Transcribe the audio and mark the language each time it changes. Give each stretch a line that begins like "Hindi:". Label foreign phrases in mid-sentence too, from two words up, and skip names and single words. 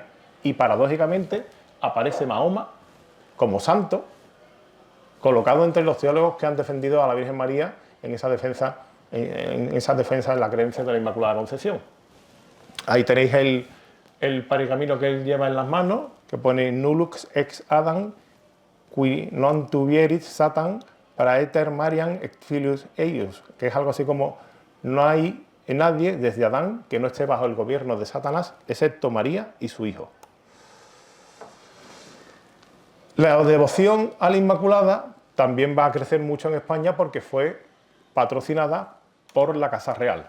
Spanish: Y paradójicamente aparece Mahoma como santo, colocado entre los teólogos que han defendido a la Virgen María en esa defensa de la creencia de la Inmaculada Concepción. Ahí tenéis el pergamino que él lleva en las manos, que pone
Latin: Nullux ex Adam, qui non tuvierit Satan, praeter Mariam ex filius eius,
Spanish: que es algo así como: no hay nadie desde Adán que no esté bajo el gobierno de Satanás, excepto María y su hijo. La devoción a la Inmaculada también va a crecer mucho en España porque fue patrocinada por la Casa Real.